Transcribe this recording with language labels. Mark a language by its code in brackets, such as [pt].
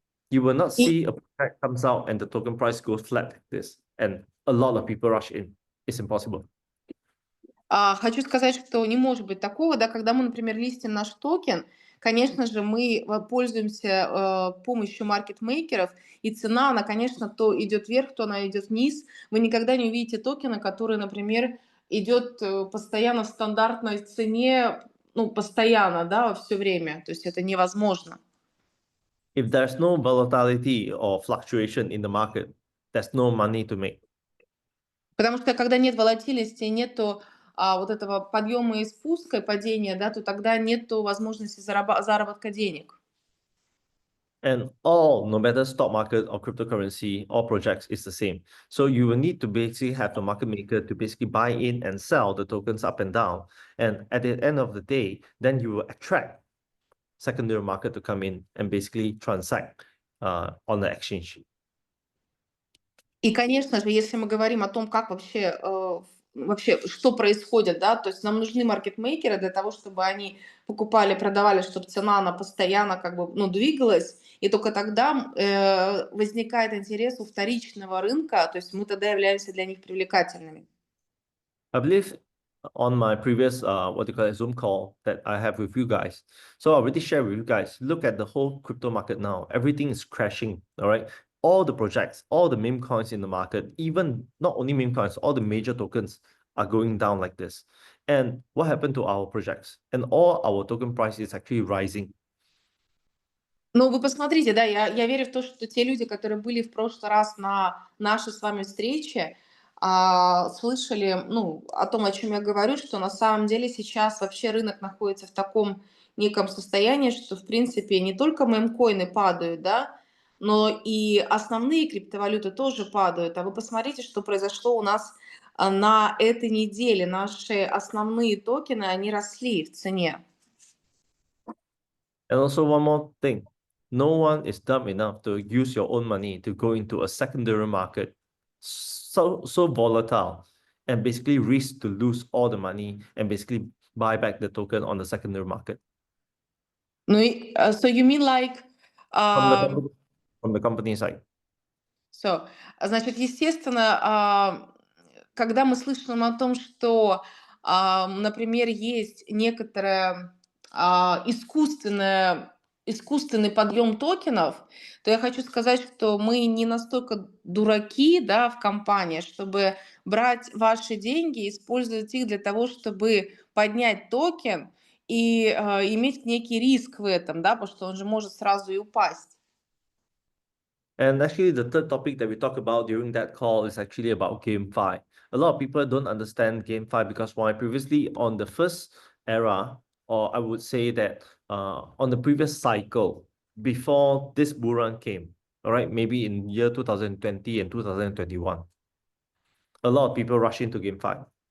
[en] You will not see a project comes out and the token price goes flat like this, and a lot of people rush in. It's impossible. [ru] Хочу сказать, что не может быть такого, да, когда мы, например, листим наш токен, конечно же, мы пользуемся помощью маркетмейкеров, и цена, она, конечно, то идет вверх, то она идет вниз. Вы никогда не увидите токена, который, например, идет постоянно в стандартной цене, ну, постоянно, да, все время. То есть это невозможно. [en] If there's no volatility or fluctuation in the market, there's no money to make. [ru] Потому что когда нет волатильности, нету вот этого подъема и спуска, падения, да, то тогда нету возможности заработка денег. [en] And all, no matter stock market or cryptocurrency, all projects is the same. So you will need to basically have the market maker to basically buy in and sell the tokens up and down. And at the end of the day, then you will attract secondary market to come in and basically transact on the exchange. [ru] И, конечно же, если мы говорим о том, как вообще что происходит, да, то есть нам нужны маркетмейкеры для того, чтобы они покупали, продавали, чтобы цена, она постоянно как бы, ну, двигалась, и только тогда возникает интерес у вторичного рынка, то есть мы тогда являемся для них привлекательными. [en] I believe on my previous Zoom call that I have with you guys. So I already shared with you guys, look at the whole crypto market now. Everything is crashing, all right? All the projects, all the meme coins in the market, even not only meme coins, all the major tokens are going down like this. And what happened to our projects? And all our token price is actually rising. [ru] Ну, вы посмотрите, да, я верю в то, что те люди, которые были в прошлый раз на нашей с вами встрече, слышали, ну, о том, о чем я говорю, что на самом деле сейчас вообще рынок находится в таком неком состоянии, что, в принципе, не только мемкоины падают, да, но и основные криптовалюты тоже падают. А вы посмотрите, что произошло у нас на этой неделе. Наши основные токены, они росли в цене. [en] And also one more thing, no one is dumb enough to use your own money to go into a secondary market so volatile and basically risk to lose all the money and basically buy back the token on the secondary market. Ну, so you mean like... From the company side. [ru] Все. Значит, естественно, когда мы слышим о том, что, например, есть некоторое искусственный подъем токенов, то я хочу сказать, что мы не настолько дураки, да, в компании, чтобы брать ваши деньги и использовать их для того, чтобы поднять токен и иметь некий риск в этом, да, потому что он же может сразу и упасть. [en] And actually, the third topic that we talked about during that call is actually about GameFi. A lot of people don't understand GameFi because why? Previously, on the first era, or I would say that on the previous cycle, before this bull run came, all right, maybe in year 2020 and 2021, a lot of people rush into GameFi.